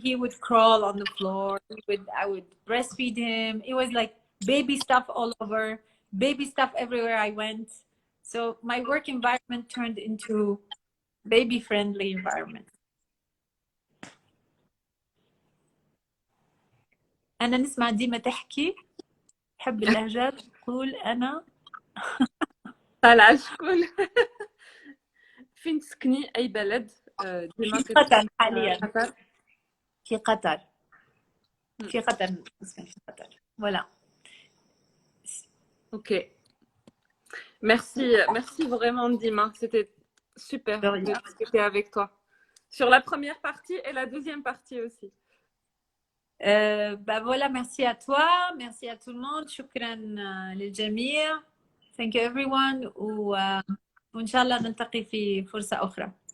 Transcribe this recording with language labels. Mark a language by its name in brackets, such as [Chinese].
[English] He would crawl on the floor. I would breastfeed him. It was like baby stuff all over, baby stuff everywhere I went. So my work environment turned into baby friendly environment. [Arabic] أنا نسمع ديما تحكي، بحب اللهجات، تقول أنا طالعة شكون؟ فين تسكني؟ أي بلد؟ ديما في قطر حاليا. قطر. في قطر. في قطر نسكن في قطر. Voilà. [French] Ok. Merci vraiment Dima. C'était super de discuter avec toi. Sur la première partie et la deuxième partie aussi. Bah voilà, merci à toi, merci à tout le monde. [Arabic] شكرا للجميع. [English] Thank you everyone. [Arabic] وإن شاء الله نلتقي في فرصة أخرى.